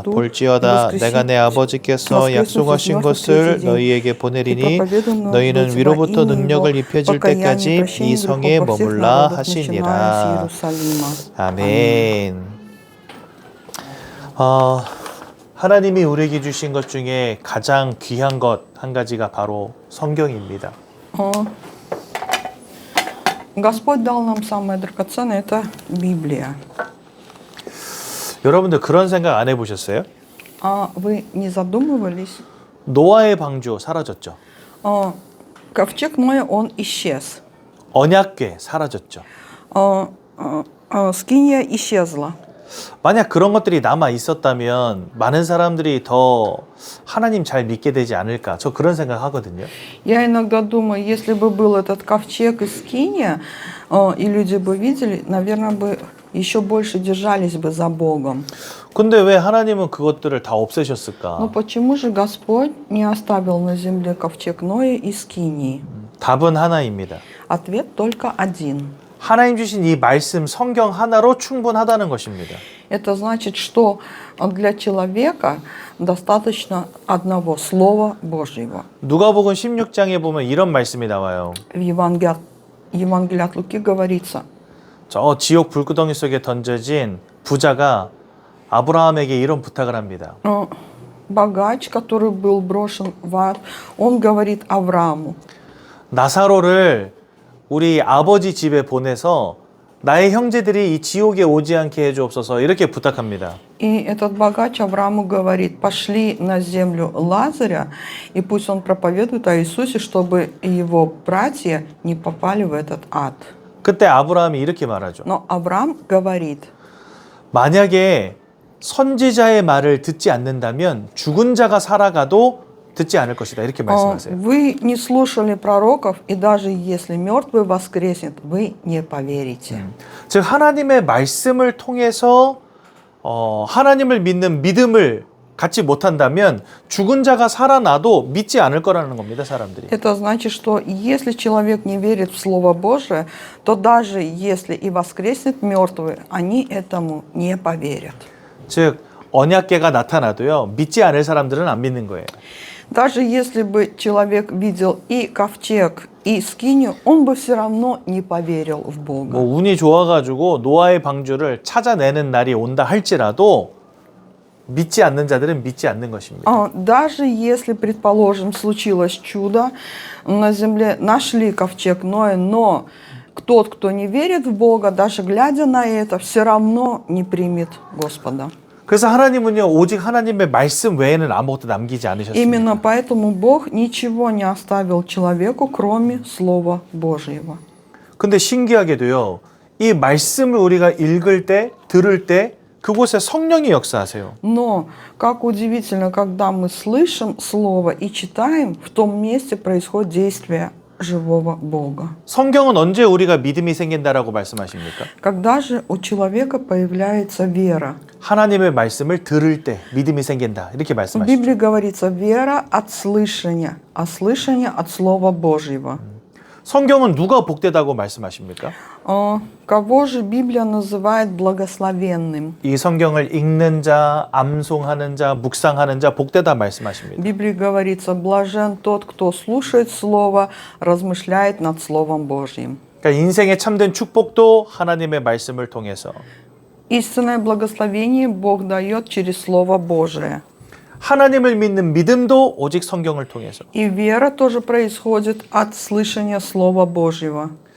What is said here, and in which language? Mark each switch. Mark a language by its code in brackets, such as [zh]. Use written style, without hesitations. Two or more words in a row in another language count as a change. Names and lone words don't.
[ko] 볼지어다 내가 내 아버지께서 약속하신 것을 너희에게 보내리니 너희는 위로부터 능력을 입혀질 때까지 이 성에 머물라 하시니라. 아멘. 하나님이 우리에게 주신 것 중에 가장 귀한 것 한 가지가 바로 성경입니다. [ru] Господь дал нам самое драгоценное, это Библия. [ko] 여러분들 그런 생각 안 해보셨어요? [ru] Вы не задумывались? [ko] 노아의 방주 사라졌죠. [ru] Ковчег Ноя, он исчез. [ko] 언약궤 사라졌죠. [ru] Скиния исчезла. [ko] 만약 그런 것들이 남아 있었다면 많은 사람들이 더 하나님 잘 믿게 되지 않을까? 저 그런 생각 하거든요. [ru] Я иногда думаю, если бы был этот ковчег из Скиния, и люди бы видели, наверное, бы еще больше держались бы за Богом. [ko] 근데 왜 하나님은 그것들을 다 없애셨을까? [ru] Но почему же Господь не оставил на земле ковчег Ноя и Скинии? [ko] 답은 하나입니다. [ru] Ответ только один. [ko] 하나님 주신 이 말씀 성경 하나로 충분하다는 것입니다. [ru] Это значит, что для человека достаточно одного слова Божьего. [ko] 누가복음 16장에 보면 이런 말씀이 나와요. [ru] В Евангелии от Луки говорится: [ko] 저 지옥 불구덩이 속에 던져진 부자가 아브라함에게 이런 부탁을 합니다. [ru] Богач, который был брошен в ад, он говорит Аврааму: [ko] 나사로를 우리 아버지 집에 보내서 나의 형제들이 이 지옥에 오지 않게 해주옵소서 이렇게 부탁합니다. [ru] И этот богач Аврааму говорит: пошли на землю Лазаря, и пусть он проповедует о Иисусе, чтобы его братья не попали в этот ад. [ko] 그때 아브라함이 이렇게 말하죠. [ru] Но Авраам говорит: [ko] 만약에 선지자의 말을 듣지 않는다면 죽은 자가 살아가도 듣지 않을 것이다 이렇게 말씀하세요. [ru] Вы не слушали пророков, и даже если мертвый воскреснет, вы не поверите. [ko] 즉 하나님의 말씀을 통해서 하나님을 믿는 믿음을 갖지 못한다면 죽은 자가 살아나도 믿지 않을 거라는 겁니다, 사람들이. [ru] Это значит, что если человек не верит в Слово Божие, то даже если и воскреснет мертвый, они этому не поверят. [ko] 즉 언약궤가 나타나도요 믿지 않을 사람들은 안 믿는 거예요. [ru] Даже если бы человек видел и ковчег, и скинию, он бы все равно не поверил в Бога. [ko] 뭐 운이 좋아가지고 노아의 방주를 찾아내는 날이 온다 할지라도 믿지 않는 자들은 믿지 않는 것입니다. [ru] Даже если, предположим, случилось чудо, на земле нашли ковчег Ноя, но тот, кто не верит в Бога, даже глядя на это, все равно не примет Господа. [ko] 그래서 하나님은요 오직 하나님의 말씀 외에는 아무것도 남기지 않으셨습니다. [ru] Именно поэтому Бог ничего не оставил человеку, кроме Слова Божьего. [ko] 근데 신기하게도요 이 말씀을 우리가 읽을 때 들을 때 그곳에 성령이 역사하세요. [ru] Но, как удивительно, когда мы слышим Слово и читаем, в том месте происходит действие живого Бога. [ko] 성경은 언제 우리가 믿음이 생긴다라고 말씀하십니까? [ru] Когда же у человека появляется вера? [ko] 하나님의 말씀을 들을 때 믿음이 생긴다 이렇게 [ru] В [ko] 말씀하시죠. [ru] Библии говорится вера от слышания, а слышание от Слова Божьего. [ko] 성경은 누가 복되다고 말씀하십니까? [ru] Кого же Библия называет благословенным? [ko] 이 성경을 읽는 자, 암송하는 자, 묵상하는 자 복되다 [ru] В [ko] 말씀하십니다. [ru] Библии говорится, блажен тот, кто слушает Слово, размышляет над Словом Божьим. [ko] 그러니까 인생의 참된 축복도 하나님의 말씀을 통해서 [ru] Истинное благословение Бог дает через Слово Божие. [ko] 하나님을 믿는 믿음도 오직 성경을 통해서. [ru] И вера тоже происходит от слышания Слова Божьего.